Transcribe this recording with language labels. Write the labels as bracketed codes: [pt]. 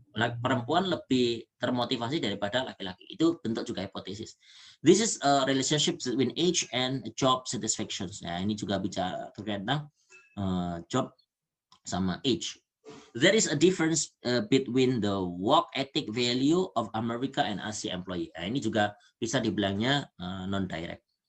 [id] Perempuan lebih termotivasi daripada laki-laki. Itu bentuk juga hipotesis. [en] This is a relationship between age and job satisfactions. [id] Nah, ini juga bicara terkait tentang job sama age. [en] There is a difference between the work ethic value of America and Asia employee. [id] Nah, ini juga bisa dibilangnya non direct.